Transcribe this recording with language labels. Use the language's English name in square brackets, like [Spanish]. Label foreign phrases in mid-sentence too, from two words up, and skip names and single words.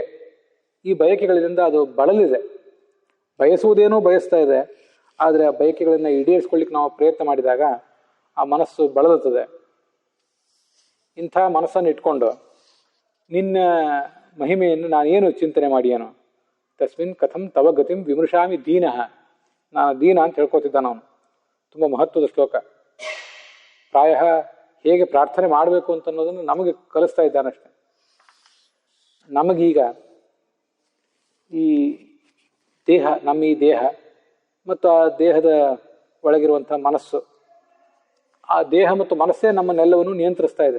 [Kannada] ಈ ಬಯಕೆಗಳಿಂದ ಅದು ಬಳಲಿದೆ. ಬಯಸುವುದೇನೋ ಬಯಸ್ತಾ ಇದೆ, ಆದರೆ ಆ ಬಯಕೆಗಳನ್ನು ಈಡೇರಿಸ್ಕೊಳ್ಳಿಕ್ಕೆ ನಾವು ಪ್ರಯತ್ನ ಮಾಡಿದಾಗ ಆ ಮನಸ್ಸು ಬಳಲುತ್ತದೆ. ಇಂಥ ಮನಸ್ಸನ್ನು ಇಟ್ಕೊಂಡು ನಿನ್ನ ಮಹಿಮೆಯನ್ನು ನಾನೇನು ಚಿಂತನೆ ಮಾಡಿಯೇನು? [Sanskrit] ತಸ್ಮಿನ್ ಕಥಂ ತವ ಗತಿಂ ವಿಮೃಶಾಮಿ ದೀನಃ. [Kannada] ನಾನು ದೀನ ಅಂತ ಹೇಳ್ಕೊತಿದ್ದಾನ ಅವನು. ತುಂಬ ಮಹತ್ವದ ಶ್ಲೋಕ. ಪ್ರಾಯ ಹೇಗೆ ಪ್ರಾರ್ಥನೆ ಮಾಡಬೇಕು ಅಂತ ಅನ್ನೋದನ್ನು ನಮಗೆ ಕಲಿಸ್ತಾ ಇದ್ದಾನಷ್ಟೆ. ನಮಗೀಗ ಈ ದೇಹ, ನಮ್ಮ ಈ ದೇಹ ಮತ್ತು ಆ ದೇಹದ ಒಳಗಿರುವಂಥ ಮನಸ್ಸು, ಆ ದೇಹ ಮತ್ತು ಮನಸ್ಸೇ ನಮ್ಮನ್ನೆಲ್ಲವನ್ನು ನಿಯಂತ್ರಿಸ್ತಾ ಇದೆ.